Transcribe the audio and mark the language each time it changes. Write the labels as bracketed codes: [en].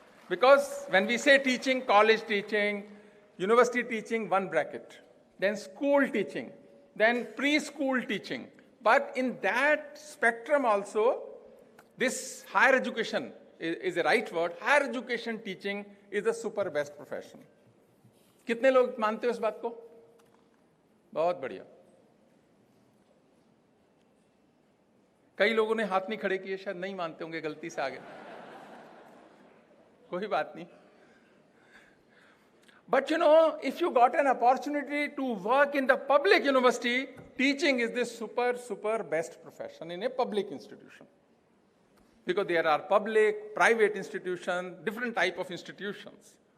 [en] Because when we say teaching, college teaching, university teaching, one bracket. Then school teaching, then preschool teaching. But in that spectrum also, this higher education is a right word. Higher education teaching is the super best profession. [hi] कितने लोग मानते हो इस बात को? बहुत बढ़िया. कई लोगों ने हाथ नहीं खड़े किए, शायद नहीं मानते होंगे, गलती से आ गए. कोई बात नहीं. [en] But you know, if you got an opportunity to work in the public university, teaching is the super best profession in a public institution. Because there are public, private institutions, different type of institutions.